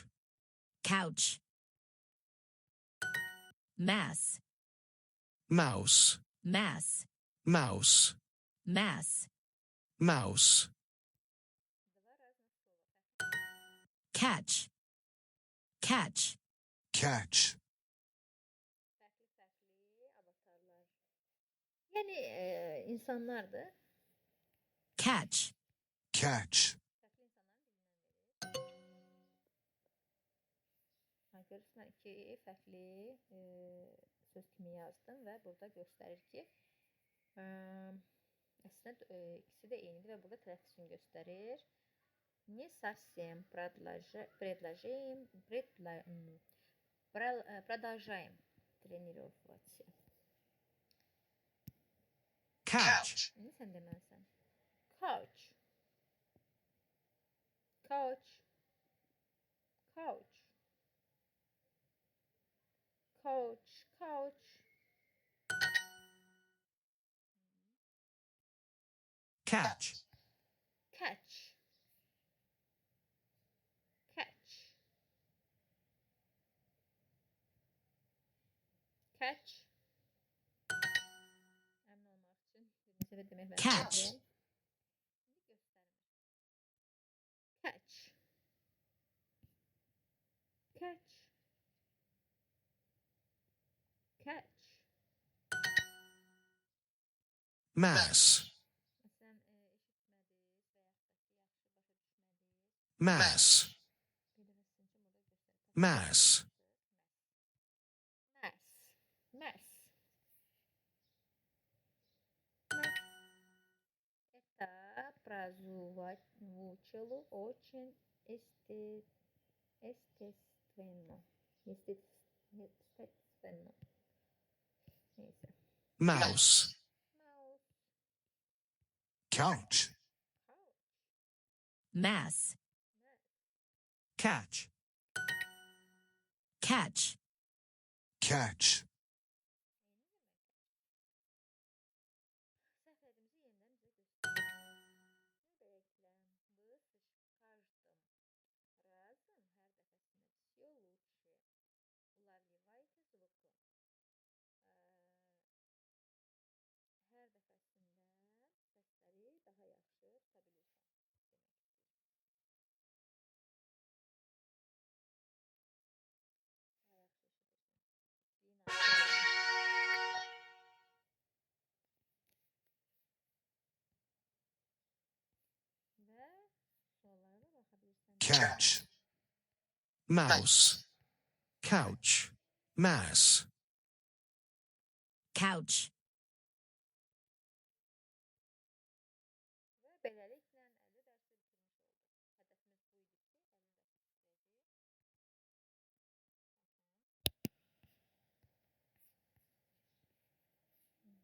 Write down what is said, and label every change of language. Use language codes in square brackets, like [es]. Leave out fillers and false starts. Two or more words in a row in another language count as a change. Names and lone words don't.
[en] Couch. Mass. Mouse. Mass. Mouse. Mass. Mouse. Catch. Catch. Catch. [az] Yəni insanlardır. [en] Catch. Catch. [az] Görürsən, iki fərqli söz kimi yazdım və burada göstərir ki, əslində ikisi də eynidir və burada tələffüzünü göstərir. [ru] Не совсем продолжаем тренироваться. [en] Couch. [az] İndi sən deməlisən. [en] Couch. Couch. Couch. Couch. Couch. Catch. Catch. Catch. Catch. [az] sefer demək mən [en] Catch. [az] sevdim. İndi göstərmir. [en] Catch. Catch. Catch. Mass. [az] Məsələn, eşitmədiz və yaxud da ki, yaxşı başa düşmədiz. [en] Mass. [az] Bir dəfə sizin üçün burada göstərəcəm. [en] Mass. Mass. Mass. [ru] Это прозвучало очень естественно. Естественно. [az] Neyse. [en] Mouse. Mouse. Couch. Couch. Mass. Catch. Catch. Catch. [az] Səhvlərimizi yenidən bizə göstərir. Bekləm, [ru] слышишь, каждым разом, [az] hər dəfəsində [ru] все лучше. Улавливайте звуки. [az] Hər dəfəsində səsləri daha yaxşı tuta bilirsən demək istəyir. Daha yaxşı eşidirsən. Səsliyin artırılır. Və suallara da baxa bilirsən. [en] Catch. Mouse. Couch. Mass. Couch. [az] Və beləliklə 50 dərsi bitirmiş olduq. Hədəfimiz bu idi ki, 50 dərs bitirəcəyik.